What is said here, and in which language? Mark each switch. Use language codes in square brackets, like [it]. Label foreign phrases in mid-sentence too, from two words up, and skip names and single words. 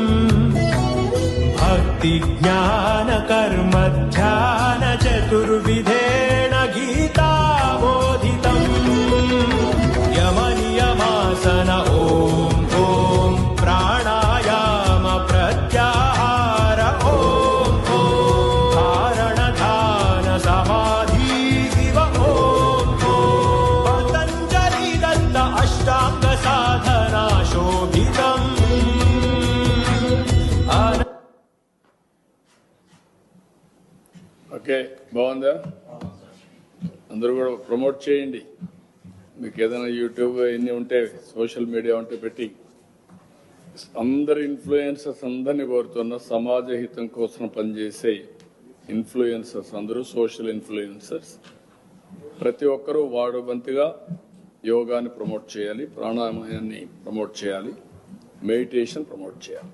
[sa] भक्ति ज्ञान कर्म ध्यान चतुर्विधेन गीता बोधितम् यम नियमासन ओम ओम प्राणायाम प्रत्याहार ओम ओम धारण ध्यान समाधि इव ओम पतञ्जलि दत्त अष्टांग साधना शोभितम् [te] ఓకే, బాగుందా? అందరూ కూడా ప్రమోట్ చేయండి. మీకు ఏదైనా యూట్యూబ్ ఇన్ని ఉంటే, [en] social media [te] ఉంటే పెట్టి అందరు ఇన్ఫ్లుయెన్సర్స్ అందరినీ కోరుతున్న సమాజ హితం కోసం పనిచేసే ఇన్ఫ్లుయెన్సర్స్ అందరూ [en] social influencers [te] ప్రతి ఒక్కరూ వాడు వంతుగా యోగాని ప్రమోట్ చేయాలి, ప్రాణాయామాన్ని ప్రమోట్ చేయాలి, మెడిటేషన్ ప్రమోట్ చేయాలి.